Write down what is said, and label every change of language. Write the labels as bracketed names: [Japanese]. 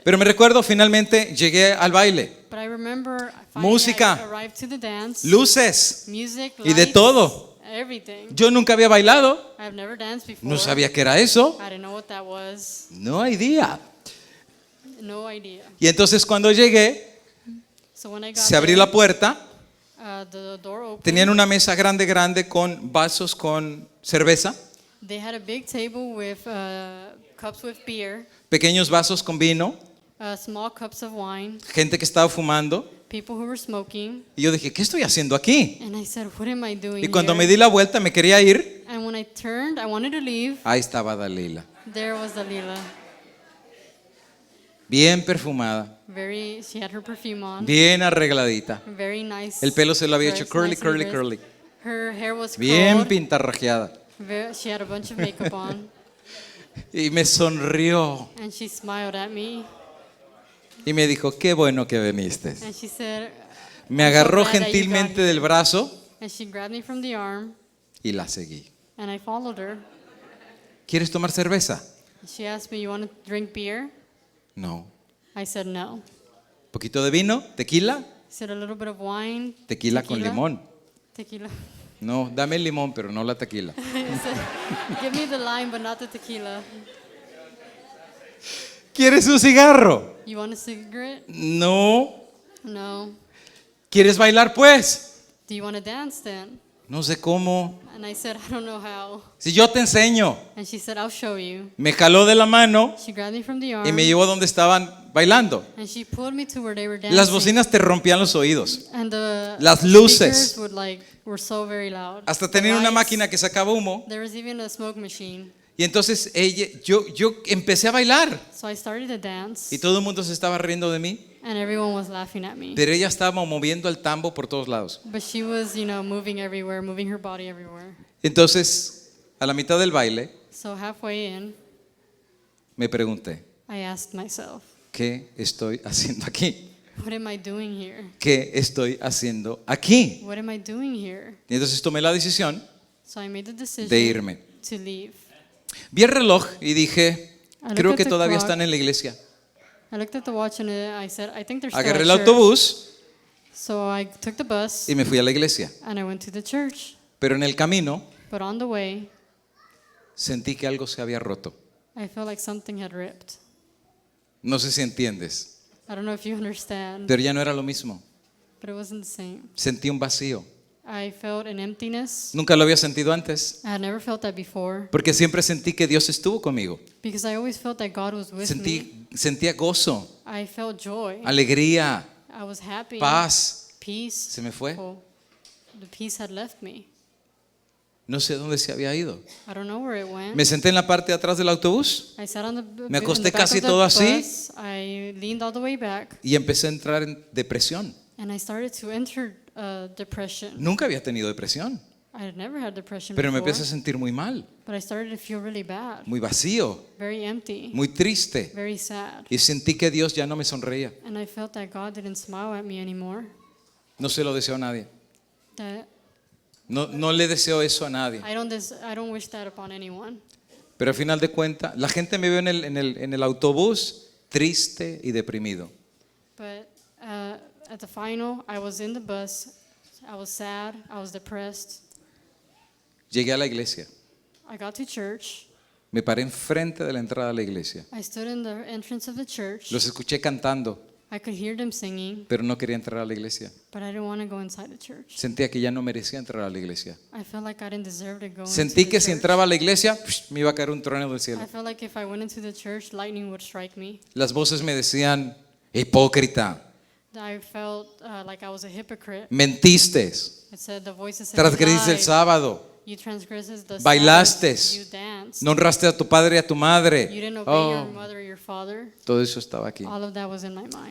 [Spanish] Pero me recuerdo, finalmente llegué al baile. [English] But I remember finally [Spanish] Música. [English] I arrived to the dance. [Spanish] Luces. [English] Music, [Spanish] Y de [English] lights, [Spanish] todo. [English] everything. [Spanish] Yo nunca había bailado. [English] I've never danced before. [Spanish] No sabía qué era eso. [English] I didn't know what that was. [Spanish] No hay día. [English] No idea. [Spanish] Y entonces cuando llegué, [English] So when I got [Spanish] se abrió [English] there, [Spanish] la puerta. [English] the door opened. [Spanish] Tenían una mesa grande con vasos con cerveza. [English] They had a big table with cups with beer, [Spanish] Pequeños vasos con vino. [English] small cups of wine, [Spanish] Gente que estaba fumando. [English] people who were smoking. [Spanish] Y yo dije, ¿qué estoy haciendo aquí? [English] And I said, what am I doing [Spanish] Y cuando [English] here? [Spanish] me di la vuelta me quería ir. [English] And when I turned, I wanted to leave. [Spanish] Ahí estaba Dalila. [English] There was Dalila. [Spanish] Bien perfumada. [English] She had her perfume on. [Spanish] Bien arregladita. [English] Very nice. [Spanish] El pelo se lo había hecho [English] dress, curly, nice and curly, dressed. curly. Her hair was [Spanish] Bien [English] curled. [Spanish] pintarrajeada. [English] She had a bunch of makeup on. [Spanish] Y me sonrió. [English] And she smiled at me. [Spanish] Y me dijo, qué bueno que viniste. [English] And she said, [Spanish] Me [English] "I'm so [Spanish] agarró [English] glad that you got [Spanish] gentilmente [English] here." [Spanish] del brazo [English] And she grabbed me from the arm. [Spanish] y la seguí. [English] And I followed her. [Spanish] ¿Quieres tomar cerveza? [English] She asked me, you want to drink beer? [Spanish] No. [English] I said no. [Spanish] ¿Poquito de vino? ¿Tequila? [English] I said a little bit of wine. [Spanish] Tequila con limón. [English] Tequila. [Spanish] No, dame el limón, pero no la tequila. [English] I said, give me the lime, but not the tequila. [Spanish] ¿Quieres un cigarro? [English] You want a cigarette? [Spanish] No. [English] No. [Spanish] ¿Quieres bailar pues? [English] Do you want to dance then? [Spanish] No sé cómo. [English] And I said, I don't know how. [Spanish] Si yo te enseño. [English] And she said, I'll show you. [Spanish] Me jaló de la mano [English] She grabbed me from the arm. [Spanish] y me llevó donde estaban bailando. [English] And she pulled me to where they were dancing. [Spanish] Las bocinas te rompían los oídos. [English] And the [Spanish] Las luces. [English] speakers were so very loud. [Spanish] Hasta [English] The [Spanish] tener una [English] lights. [Spanish] máquina que sacaba humo. [English] There was even a smoke machine. [Spanish] Y entonces yo empecé a bailar. [English] So I started to dance. [Spanish] Y todo el mundo se estaba riendo de mí. [English] And everyone was laughing at me. [Spanish] Pero ella estaba moviendo el tambo por todos lados. [English] But she was, moving everywhere, moving her body everywhere. [Spanish] Entonces, a la mitad del baile, [English] So halfway in, [Spanish] me pregunté, [English] I asked myself, [Spanish] ¿qué estoy haciendo aquí? [English] what am I doing here? [Spanish] ¿Qué estoy haciendo aquí? [English] What am I doing here? [Spanish] Y entonces tomé la decisión [English] So I made the decision [Spanish] de irme. [English] to leave. [Spanish] Vi el reloj y dije, [English] I [Spanish] creo [English] looked [Spanish] que [English] at the [Spanish] todavía [English] clock. [Spanish] están en la iglesia. [English] I looked at the watch and I said, I think they're still [Spanish] Agarré [English] at [Spanish] el [English] church. [Spanish] autobús [English] So I took the bus [Spanish] y me fui a la iglesia. [English] and I went to the church. [Spanish] Pero en el camino [English] But on the way, [Spanish] sentí que algo se había roto. [English] I felt like something had ripped. [Spanish] No sé si entiendes, [English] I don't know if you understand, [Spanish] pero ya no era lo mismo. [English] but it wasn't the same. [Spanish] Sentí un vacío. [English] I felt an emptiness. [Spanish] Nunca lo había sentido antes, [English] I had never felt that before [Spanish] porque siempre sentí que Dios estuvo conmigo. [English] because I always felt that God was with me. [Spanish] Sentía gozo, [English] I felt joy. [Spanish] alegría, [English] I was happy. [Spanish] paz. [English] Peace. [Spanish] Se me fue. [English] Oh, the peace had left me. [Spanish] No sé dónde se había ido. [English] I don't know where it went. [Spanish] Me senté en la parte de atrás del autobús [English] I sat on the [Spanish] Me acosté [English] in the back [Spanish] casi [English] of the [Spanish] todo así. [English] bus. I leaned all the way back [Spanish] y empecé a entrar en depresión. [English] and I started to enter depression. [Spanish] Nunca había tenido depresión, [English] I had never had depression [Spanish] pero me [English] before, [Spanish] empecé a sentir muy mal, [English] but I started to feel really bad, [Spanish] muy vacío, [English] very empty, [Spanish] muy triste. [English] very sad. [Spanish] Y sentí que Dios ya no me sonreía. [English] And I felt that God didn't smile at me anymore. [Spanish] No se lo deseo a nadie. [English] That [Spanish] No le deseo eso a nadie. [English] I don't wish that upon anyone. Pero al final de cuentas, la gente me vio en el autobús triste y deprimido. But at the final, I was in the bus. I was sad. I was depressed. [Spanish] Llegué a la iglesia. [English] I got to church. [Spanish] Me paré enfrente de la entrada de la iglesia. [English] I stood in the entrance of the church. [Spanish] Los escuché cantando, [English] I could hear them singing, [Spanish] pero no quería entrar a la iglesia. [English] but I didn't want to go inside the church. [Spanish] Sentía que ya no merecía entrar a la iglesia. [English] I felt like I didn't deserve to go [Spanish] Sentí [English] into [Spanish] que [English] the [Spanish] si [English] church. [Spanish] entraba a la iglesia, me iba a caer un trueno del [English] I [Spanish] cielo. [English] felt like if I went into the church, lightning would strike me. [Spanish] Las voces me decían, hipócrita, [English] I felt like I was a hypocrite. [Spanish] mentiste, [English] It said the voices said, [Spanish] transgrediste el [English] "You lied. [Spanish] sábado, [English] You transgressed the [Spanish] bailaste, [English] Sabbath. You danced. [Spanish] no honraste a tu padre y a tu [English] You [Spanish] madre. [English] didn't obey your Oh, mother or your father. [Spanish] todo eso estaba aquí. [English] All of that was in my mind.